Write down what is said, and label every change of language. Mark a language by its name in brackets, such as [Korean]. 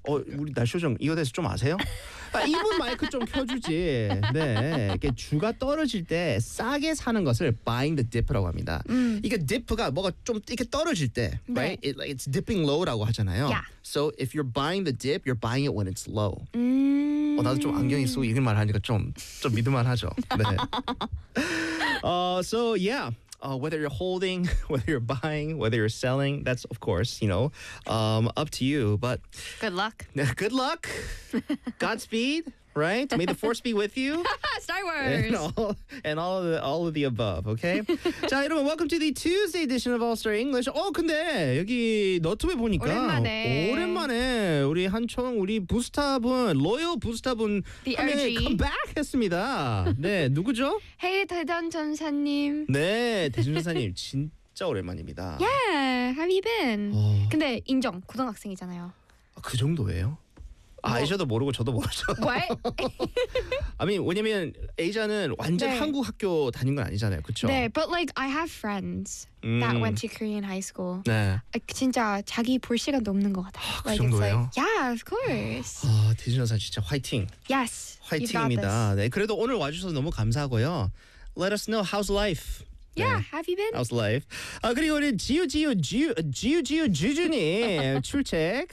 [Korean] 우리 날쇼정 이거 대해서 좀 아세요? 아, 이분 마이크 좀 켜주지. 네. 이게 주가 떨어질 때 싸게 사는 것을 buying the dip라고 합니다. 이게 dip가 뭐가 좀 이렇게 떨어질 때, 네. [English] right? It, like, it's dipping low라고 [Korean] 하잖아요. [English] Yeah. So if you're buying the dip, you're buying it when it's low. [Korean] 나도 좀 안경이 쓰고 이런 말 하니까 좀 믿을만하죠. 네. [English] so yeah. Whether you're holding, whether you're buying, whether you're selling, that's, of course, you know, up to you. But good luck. Good luck. Godspeed, right? May the force be with you. Star Wars. And all of the above, okay? [Korean] 자, 여러분, [English] welcome to the Tuesday edition of All-Star English. [Korean] 근데 여기 너튜브에 보니까 오랜만에 우리 한청 우리 부스타분, 로열 부스타분 한 명이 컴백 했습니다. 네, 누구죠? Hey, 대전전사님. 네, 대전전사님. 진짜 오랜만입니다. [English] Yeah, how have you been? [Korean] 근데 인정, 고등학생이잖아요. 그 정도예요? 뭐. 아이자도 모르고 저도 모르죠. What? [English] I mean, [Korean] 왜냐면 에이자는 완전 네. 한국 학교 다닌 건 아니잖아요. 그렇죠? 네. [English] But like I have friends that went to Korean high school. [Korean] 네. 진짜 자기 볼 시간도 없는 것 같아요. 아, 그 like, 정도예요? [English] Like, yeah, of course. [Korean] 아, 대준현사 진짜 화이팅. [English] Yes. [Korean] 화이팅입니다. 네. 그래도 오늘 와주셔서 너무 감사하고요. [English] Let us know how's life. Yeah, [Korean] 네. [English] have you been? How's life? [Korean] 그리고 우리 지우지우주주님 출첵.